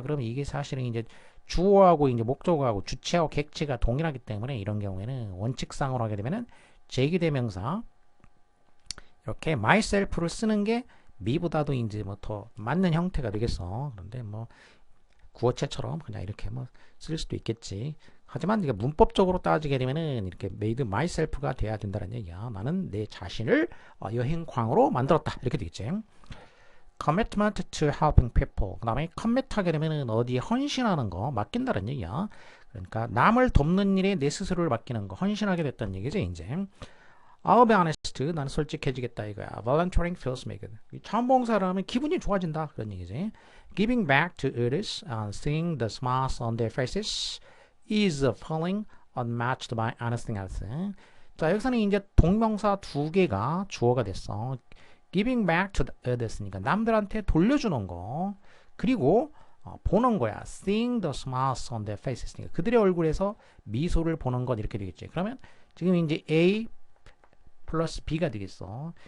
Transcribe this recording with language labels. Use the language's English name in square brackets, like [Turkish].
[Korean] 그러면 이게 사실은 이제 주어하고 이제 목적어하고 주체하고 객체가 동일하기 때문에 이런 경우에는 원칙상으로 하게 되면은 제기대명사 이렇게 myself를 쓰는 게 me보다도 이제 뭐 더 맞는 형태가 되겠어. 그런데 뭐 구어체처럼 그냥 이렇게 뭐 쓸 수도 있겠지. 하지만 이게 문법적으로 따지게 되면은 이렇게 [English] made myself [Korean] 가 돼야 된다는 얘기야. 나는 내 자신을 여행광으로 만들었다. 이렇게 되겠지. [English] commitment to helping people. [Korean] 그 다음에 commit 하게 되면은 어디에 헌신하는 거, 맡긴다는 얘기야. 그러니까 남을 돕는 일에 내 스스로를 맡기는 거, 헌신하게 됐다는 얘기지, 이제. [English] I'll be honest. [Korean] 나는 솔직해지겠다 이거야. [English] Volunteering feels me good. [Korean] 처음 본 사람은 기분이 좋아진다. 그런 얘기지. [English] Giving back to others and seeing the smiles on their faces is a feeling unmatched by anything else. [Korean] 자, 여기서는 이제 동명사 두 개가 주어가 됐어. [English] Giving back to others [Korean] 니까 남들한테 돌려주는 거. 그리고 보는 거야. [English] Seeing the smiles on their faces [Korean] 니까 그들의 얼굴에서 미소를 보는 것 이렇게 되겠지. 그러면 지금 이제 A 플러스 B가 되겠어.